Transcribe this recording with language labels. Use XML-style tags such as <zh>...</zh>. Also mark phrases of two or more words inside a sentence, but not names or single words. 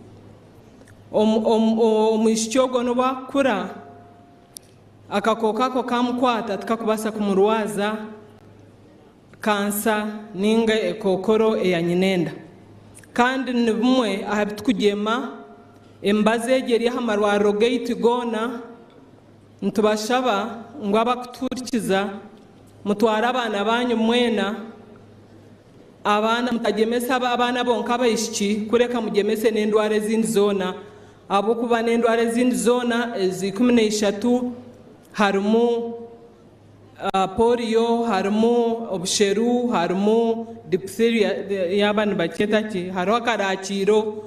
<nyn>omwishiki ogwo no bakura akakoko ako kamukwata tukakubasa kumurwaza kansa ninga ekokoro eya nyinenda kandi ni bumwe aha bitukugema embaze egeri amarwariro gaitu gona ntubashaba ngo abakuturikiza mutwara abana banyu mwena abana mutagemesa abana bonka abaishiki kureka mugemese n'endwara ezindi zona abo kuba n'endwara ezindi zona ezi 13 harimu polio, harimu obusheru, harimu diphtheria y'abana bakyeta ki hariho akarakiro</nyn>